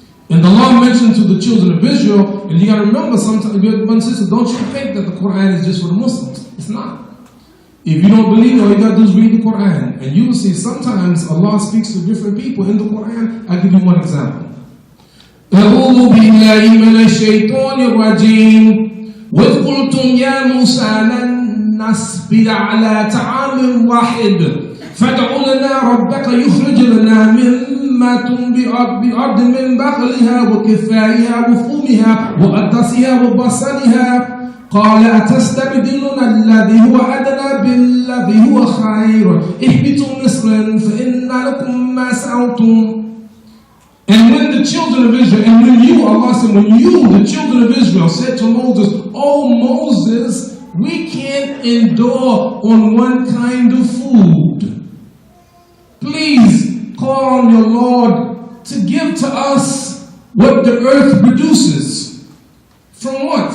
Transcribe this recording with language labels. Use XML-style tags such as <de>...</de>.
<en>And the law mentioned to the children of Israel, and you got to remember sometimes, brothers and sisters, don't you think that the Quran is just for the Muslims. It's not. If you don't believe, all you got to do is read the Quran. And you will see sometimes Allah speaks to different people in the Quran. I'll give you one example.</en> <ar>أعوذ بالله من الشيطان الرجيم وإذ قلتم يا موسى لن نصبر على طعام واحد فادع لنا ربك يخرج لنا مما تنبت الأرض من بقلها وكفائها وفومها وعدسها وبصلها قال أتستبدلون الذي هو أدنى بالذي هو خير اهبطوا مصرا فإن لكم ما سعيتم.</ar> <en>And when the children of Israel, and when you, Allah said, when you, the children of Israel, said to Moses, "Oh Moses, we can't endure on one kind of food. Please call on your Lord to give to us what the earth produces." From what?</en>